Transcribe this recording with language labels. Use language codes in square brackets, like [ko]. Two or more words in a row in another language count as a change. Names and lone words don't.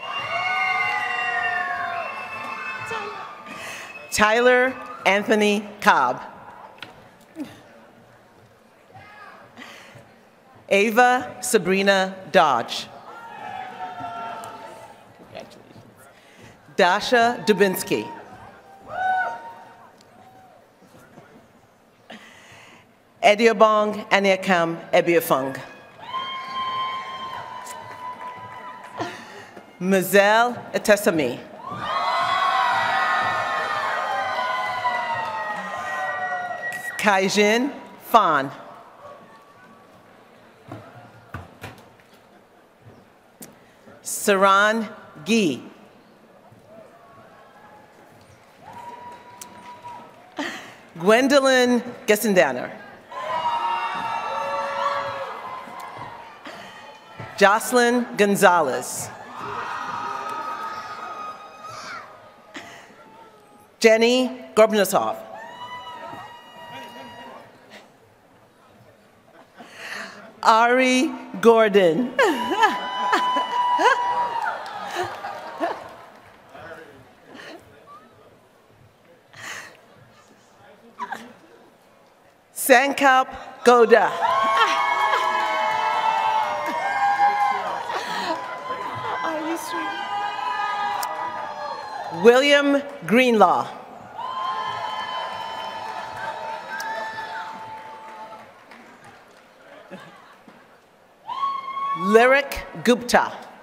[en] Tyler Anthony Cobb. Ava Sabrina Dodge. Dasha Dubinsky. Ediobong Aniakam Ebiafung. Mazel Etesami. Kaijin Fan. Saran Gee. Gwendolyn Gessendanner. Jocelyn Gonzalez. Jenny Gorbnasov. Ari Gordon. Sankap Goda. Are you sweet? William Greenlaw. Lyric Gupta.